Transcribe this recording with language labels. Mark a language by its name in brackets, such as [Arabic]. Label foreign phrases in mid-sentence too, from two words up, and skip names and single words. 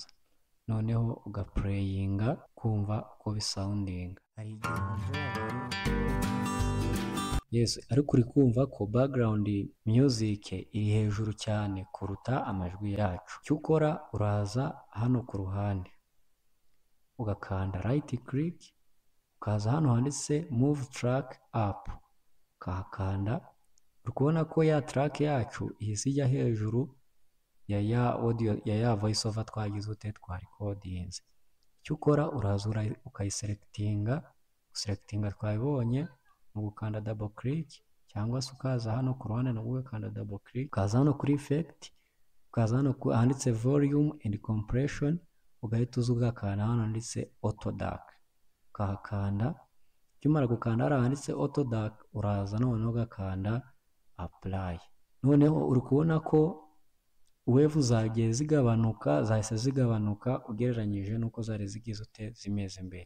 [Kinyarwanda] Noneho ugapureyinga kumva uko bisoundinga. Hari igihe ariko uri kumva ko [English] background music [Kinyarwanda] iri hejuru cyane kuruta amajwi yacu. Icyo ukora, uraza hano ku ruhande ugakanda [English] right click, [Kinyarwanda] ukaza hano handitse [English] move track up, [Kinyarwanda] ukahakanda. Uri kubona ko ya track yacu ihise ijya hejuru ya audio ya [English] voice over [Kinyarwanda] twagize twarecordinze. Icyo ukora, uraza ukayiselectinga. Twabibonye mu gukanda [English] double click, [Kinyarwanda] cyangwa se ukaza hano ku ruhande no ugakanda [English] double click, [Kinyarwanda] ukaza hano kuri effect, ukaza hano handitse [English] volume and compression, [Kinyarwanda] ugahita uza ugakanda hano handitse [English] auto dark, [Kinyarwanda] ukahakanda. Ukimara gukanda hano handitse [English] auto dark, [Kinyarwanda] uraza noneho ugakanda apply. Noneho uri kubona ko wave zagiye zahise zigabanuka ugereranyije n'uko zari zigize zimeze mbere.